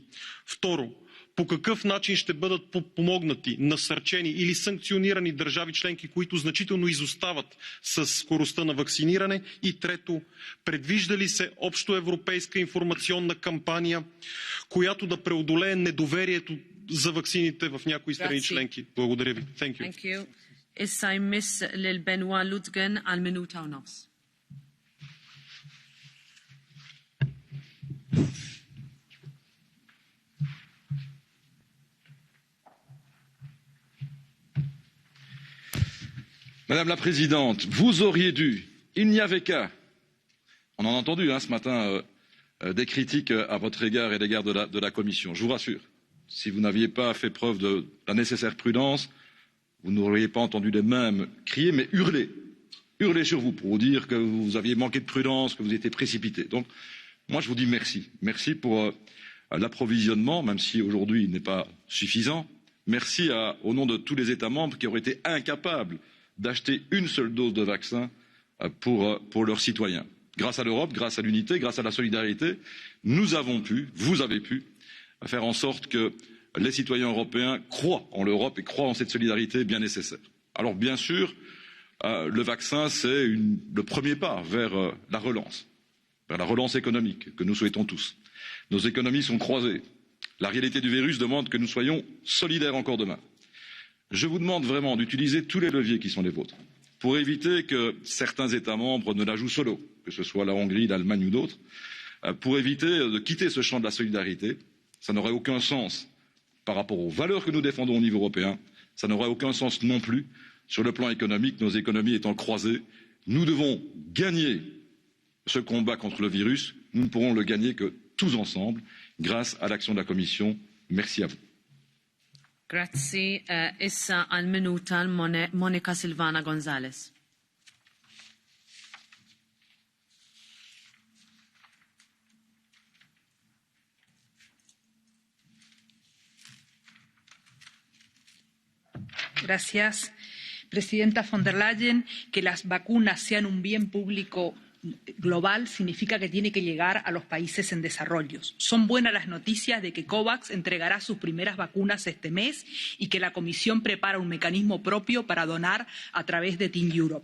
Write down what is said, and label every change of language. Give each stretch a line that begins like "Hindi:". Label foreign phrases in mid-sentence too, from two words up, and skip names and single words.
Bulgarian: Второ, по какъв начин ще бъдат подпомогнати, насърчени или санкционирани държави членки, които значително изостават с скоростта на вакциниране? И трето, предвижда ли се общоевропейска информационна кампания, която да преодолее недоверието за ваксините в някои страни членки? Благодаря ви.
English: Thank you.
Maltese: Issa jmiss lil Benoit Lutgen għal minuta u nofs.
French: Madame la Présidente, vous auriez dû, il n'y avait qu'à, on en a entendu ce matin des critiques à votre égard et à l'égard de la Commission. Je vous rassure, si vous n'aviez pas fait preuve de la nécessaire prudence, vous n'auriez pas entendu les mêmes crier, mais hurler sur vous pour vous dire que vous aviez manqué de prudence, que vous étiez précipité. Donc, moi, je vous dis merci. Merci pour l'approvisionnement, même si aujourd'hui il n'est pas suffisant. Merci au nom de tous les États membres qui auraient été incapables d'acheter une seule dose de vaccin pour leurs citoyens. Grâce à l'Europe, grâce à l'unité, grâce à la solidarité, nous avons pu, vous avez pu, faire en sorte que les citoyens européens croient en l'Europe et croient en cette solidarité bien nécessaire. Alors bien sûr, le vaccin, c'est le premier pas vers la relance économique que nous souhaitons tous. Nos économies sont croisées. La réalité du virus demande que nous soyons solidaires encore demain. Je vous demande vraiment d'utiliser tous les leviers qui sont les vôtres pour éviter que certains États membres ne la jouent solo, que ce soit la Hongrie, l'Allemagne ou d'autres, pour éviter de quitter ce champ de la solidarité. Ça n'aurait aucun sens par rapport aux valeurs que nous défendons au niveau européen. Ça n'aurait aucun sens non plus sur le plan économique, nos économies étant croisées. Nous devons gagner ce combat contre le virus. Nous ne pourrons le gagner que tous ensemble, grâce à l'action de la Commission. Merci à vous.
Maltese: Grazzi, issa għal minuta Monica Silvana Gonzalez.
Spanish: Gracias, Presidenta von der Leyen. Que las vacunas sean un bien público global significa que tiene que llegar a los países en desarrollo. Son buenas las noticias de que COVAX entregará sus primeras vacunas este mes y que la Comisión prepara un mecanismo propio para donar a través de Team Europe.